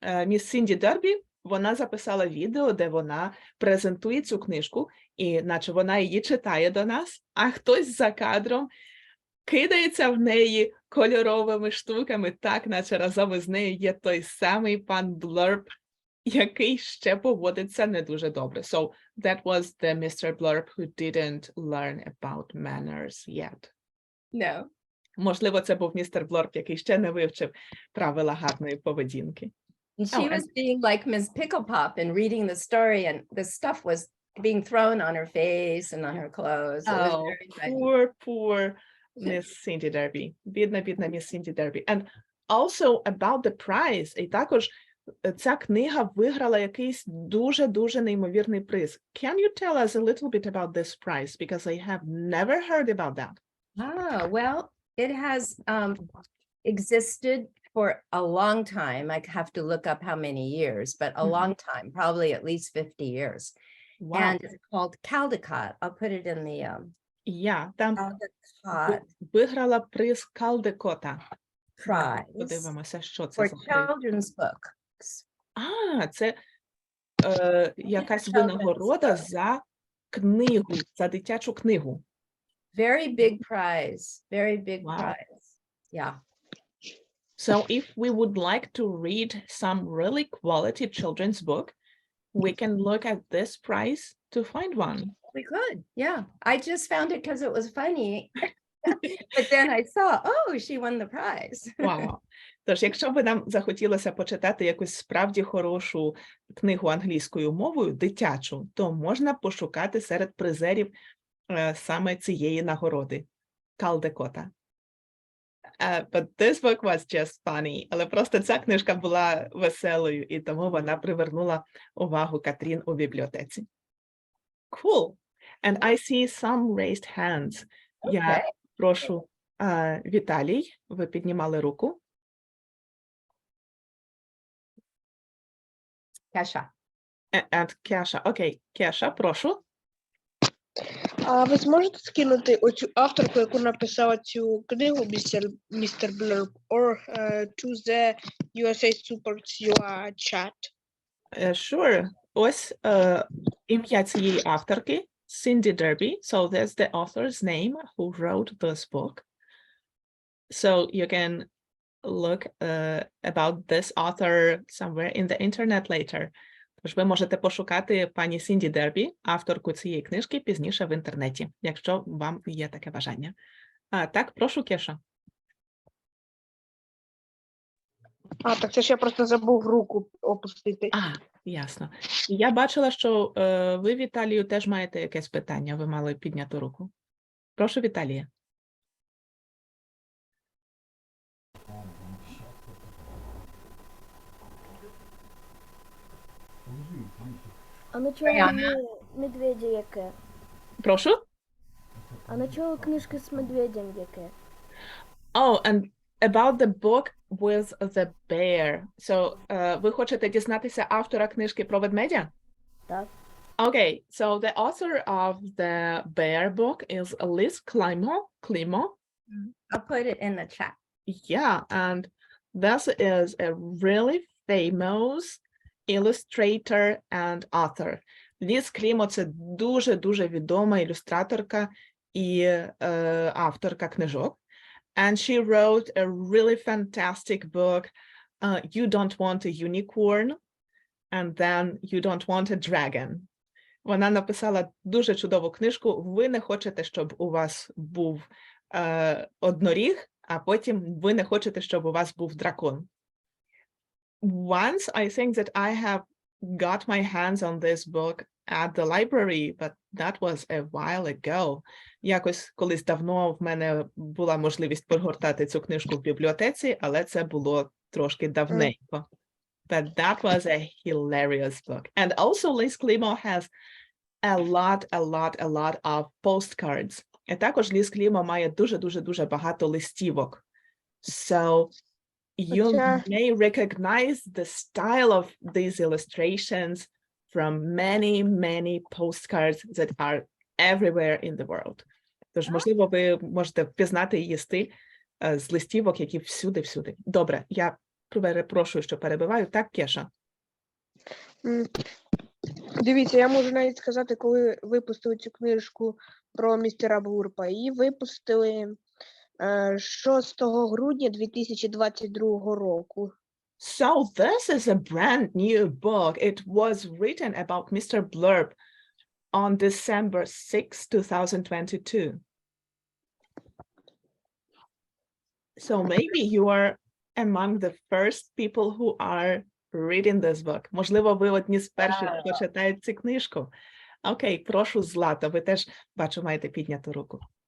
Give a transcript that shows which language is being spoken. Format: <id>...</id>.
<uk>Міс Сінді Дербі, вона записала відео, де вона презентує цю книжку, і наче вона її читає до нас, а хтось за кадром кидається в неї кольоровими штуками, так, наче разом із нею є той самий пан Blurp, який ще поводиться не дуже добре.</uk> <en>So that was the Mr. Blurp who didn't learn about manners yet. No.</en> <uk>Можливо, це був містер Блорп, який ще не вивчив правила гарної поведінки.</uk> <en>And she Oh, was being like Miss Pickle Pop and reading the story, and the stuff was being thrown on her face and on her clothes. It was Oh, very funny. poor Miss Cindy Derby.</en> <uk>Бідна</uk> <en>Miss Cindy Derby. And also about the prize.</en> <uk>І також ця книга виграла якийсь дуже неймовірний приз.</uk> <en>Can you tell us a little bit about this prize? Because I have never heard about that. Ah, well, it has existed for a long time. I have to look up how many years, but a Mhm. long time, probably at least 50 years. Wow. And it's called Caldecott. I'll put it in the</en> <uk>Там</uk> <en>Caldecott</en> <uk>виграла приз Калдекота.</uk> <en>Prize</en> <uk>Подивимося, що це</uk> <en>for</en> <uk>за приз.</uk> <en>children's books.</en> <uk>Це якась</uk> <en>Children's</en> <uk>винагорода</uk> <en>book.</en> <uk>за книгу, за дитячу книгу.</uk> <en>Very big prize. Very big Wow. prize. Yeah. So if we would like to read some really quality children's book, we can look at this prize to find one. We could. Yeah. I just found it because it was funny. But then I saw, oh, she won the prize.</en> <uk>Вау. Тож, якщо би нам захотілося почитати якусь справді хорошу книгу англійською мовою, дитячу, то можна пошукати серед призерів саме цієї нагороди Калдекота.</uk> <en>But this book was just funny.</en> <uk>Але просто ця книжка була веселою, і тому вона привернула увагу Катрін у бібліотеці.</uk> <en>Cool. And I see some raised hands.</en> <uk>Я прошу, Віталій, ви піднімали руку.</uk> <en>Kesha.</en> <uk>And Кеша. Окей, Кеша, прошу. А ви зможете скинути оцю авторку, яку написала цю книгу, містер Blurp,</uk> <en>or to the</en> <uk>USA Supports UA chat?</uk> <en>Sure.</en> <uk>Ось ім'я цієї авторки Cindy Derby.</uk> <en>So that's the author's name who wrote this book. So you can look about this author somewhere in the internet later.</en> <uk>Тож ви можете пошукати пані Сінді Дербі, авторку цієї книжки, пізніше в інтернеті, якщо вам є таке бажання. Так, прошу, Кеша. Так це ж я просто забув руку опустити. Ясно. Я бачила, що ви, Віталію, теж маєте якесь питання. Ви мали підняти руку. Прошу, Віталія. А начало медведя яке? Прошу? А начало книжки з медведем яке?</uk> <en>Oh, and about the book with the bear.</en> <uk>So, ви хочете дізнатися автора книжки про ведмедя? Так.</uk> <en>Okay, so the author of the bear book is Liz Climo. I'll put it in the chat. Yeah, and this is a really famous illustrator and author.</en> <uk>Ліз Клімо – це дуже-дуже відома ілюстраторка і авторка книжок.</uk> <en>And she wrote a really fantastic book, You Don't Want a Unicorn, and then You Don't Want a Dragon.</en> <uk>Вона написала дуже чудову книжку «Ви не хочете, щоб у вас був одноріг, а потім ви не хочете, щоб у вас був дракон».</uk> <en>Once I think that I have got my hands on this book at the library, but that was a while ago.</en> <uk>Якось колись давно в мене була можливість прогортати цю книжку в бібліотеці, але це було трошки давненько.</uk> <en>But that was a hilarious book. And also Liz Climo has a lot of postcards.</en> <uk>І також Liz Climo має дуже багато листівок.</uk> <en>So you may recognize the style of these illustrations from many postcards that are everywhere in the world.</en> <uk>Тож, можливо, ви можете впізнати її стиль з листівок, які всюди. Добре, я перепрошую, що перебиваю. Так, Кеша? Дивіться, я можу навіть сказати, коли випустили цю книжку про містера Блурпа. Її випустили 6 грудня 2022 року.</uk> <en>So this is a brand new book. It was written about Mr. Blurp on December 6, 2022. So maybe you are among the first people who are reading this book.</en> <uk>Можливо, ви одні з перших, хто читає цю книжку. Окей, прошу, Злата, ви теж, бачу, маєте підняту руку.</uk>